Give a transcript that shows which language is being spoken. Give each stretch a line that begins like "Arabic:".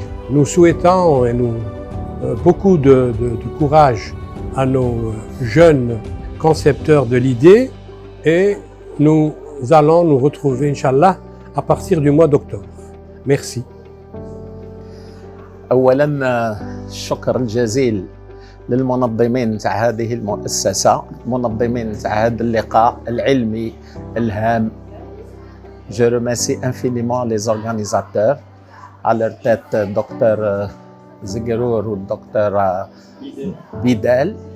French: Nous souhaitons beaucoup de courage à nos jeunes concepteurs de l'idée et nous allons nous retrouver, Inch'Allah, à partir du mois d'octobre. Merci.
Arabic: أولاً الشكر الجزيل للمنظمين تاع هذه المؤسسة، منظمين تاع هذا اللقاء العلمي الهام.
French: Je remercie infiniment les organisateurs, à leur tête Dr Zeguerour ou Dr Bidel.